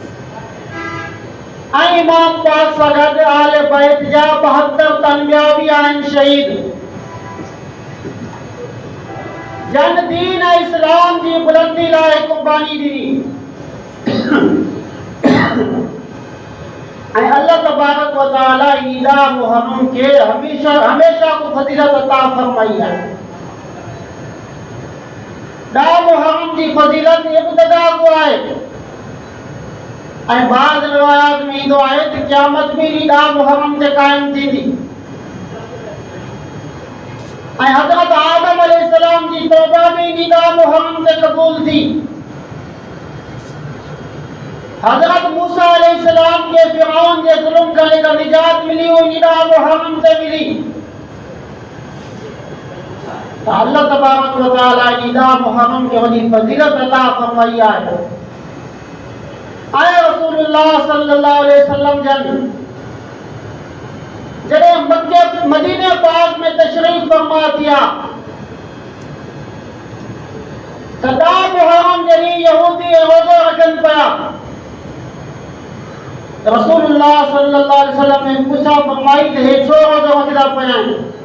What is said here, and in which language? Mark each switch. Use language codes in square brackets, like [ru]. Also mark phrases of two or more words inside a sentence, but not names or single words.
[sd] ऐं इमाम पाक सां गॾु आले बैत जा 72 तन ॿिया बि आहिनि शहीद, जन दीन इस्लाम जी बुलंदी लाइ कुर्बानी ॾिनी। ऐं अल्लाह [ar] تبارك وتعالى [sd] ईदा मुहर्रम के हमेशा हमेशा को फजीलत अता फरमाई है। दा मुहर्रम जी फजीलत इब्तिदा को आहे ऐं बाज़ रिवायात में ईंदो आहे त क़यामत भी दा मुहर्रम ते कायम थींदी। ऐं हज़रत आदम अलैहिस्सलाम जी तौबा भी दा मुहर्रम ते क़बूल थी। हज़रत मूसा अलैहिस्सलाम के फिरौन जे ज़ुल्म खां जेका निजात मिली हुई दा मुहर्रम ते मिली। त अल्लाह [ar] تبارك وتعالى [sd] दा मुहर्रम के वॾी फजीलत अता फरमाई आहे। आए रसूलुल्लाह [ar] صلى الله عليه وسلم [sd] जन जॾहिं मक्के मदीने पाक में तशरीफ फरमा थिया त दा मुहर्रम जॾहिं यहूदी रोज़ो रखनि पिया रसूलुल्लाह [ar] صلى الله عليه وسلم [sd] ने पूछा फरमाई त हे छो रोज़ो रखंदा पिया आहिनि?